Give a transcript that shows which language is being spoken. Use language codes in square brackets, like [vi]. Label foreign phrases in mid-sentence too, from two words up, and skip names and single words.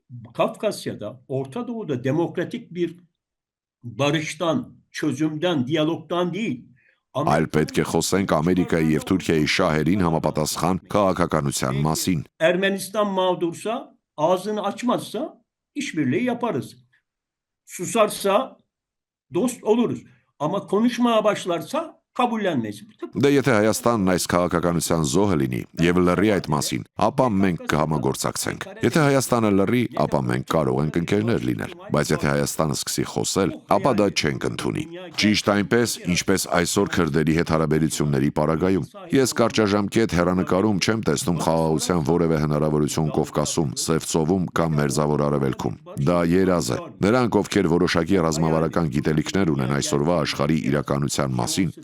[tr] Kafkasya'da, Orta Doğu'da demokratik bir barıştan, çözümden, diyalogdan değil. [hy] Այլ պետք է խոսենք Ամերիկայի եւ Թուրքիայի շահերին համապատասխան քաղաքականության մասին։ [tr] Ermenistan mağdursa, ağzını açmazsa işbirliği yaparız. Susarsa dost oluruz. Ama konuşmaya başlarsa kabullenmeyiz. [hy] Դե եթե Հայաստանն այս քաղաքականության զոհը լինի եւ լռի այդ մասին, ապա մենք կհամագործակցենք։ Եթե Հայաստանը լռի, ապա մենք կարող ենք ընկերներ լինել, բայց եթե Հայաստանը սկսի խոսել, ապա դա չենք ընդունի։ Ճիշտ այնպես, ինչպես այսօր քրդերի հետ հարաբերությունների պարագայում։ Ես կարճաժամկետ հեռանկարում չեմ տեսնում խաղաղության որևէ հնարավորություն Կովկասում, Սևծովում կամ Մերձավոր Արևելքում։ Դա երազ է։ Նրանք, ովքեր որոշակի ռազմավարական գիտելիքներ ունեն այսօրվա աշխարհի իրականության մասին, կարող